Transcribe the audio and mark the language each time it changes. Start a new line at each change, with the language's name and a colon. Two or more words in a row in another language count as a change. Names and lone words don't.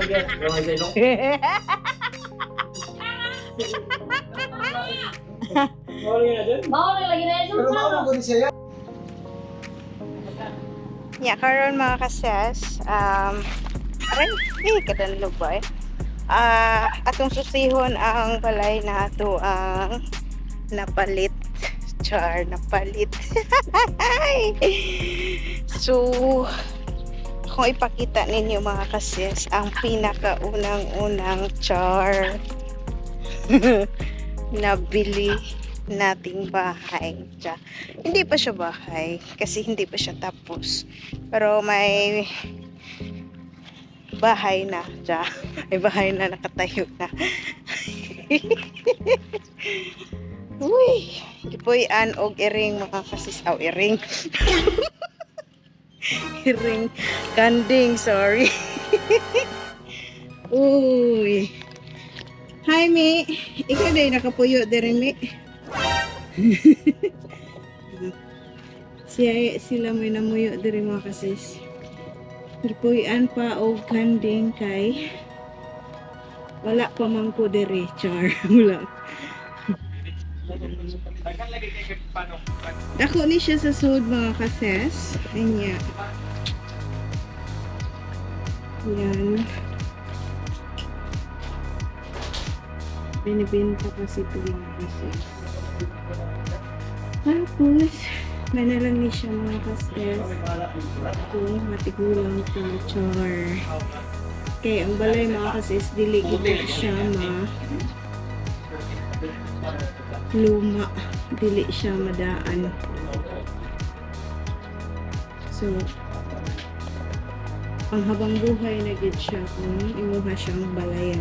Cebuano: Yeah, karon mga kases, kadanlog ba eh? Atong susihon ang balay na ato ang napalit. Napalit. So, kung ipakita ninyo mga kases, ang pinakaunang-unang char.
Filipino: nabili nating bahay. Tiya. Hindi pa siya bahay kasi hindi pa siya tapos. Pero may bahay na. Tiya. May bahay na nakatayo na. Uy,
Cebuano: gipuy-an og iring mga kasisaw. Iring. Iring. Kanding, sorry. Uy. Hi, Mi. Ikaw day nakapuyo diri, Mi. Sila may namuyo diri mga kasis. Gipuy-an pa og kanding kay wala pa man ko diri, char. Wala. Dako ni siya sa sud mga kases. Anya. Yan.
Filipino: Binibenta kasi ito mga kases.
Cebuano: Tapos, may na lang ni siya mga kases.
Filipino: Ito, matigulang ito, char.
Cebuano: Kaya ang balay mga kases, dili gito siya luma, dili siya madaan. So, ang habang buhay na gid siya kung imuha siyang balayan.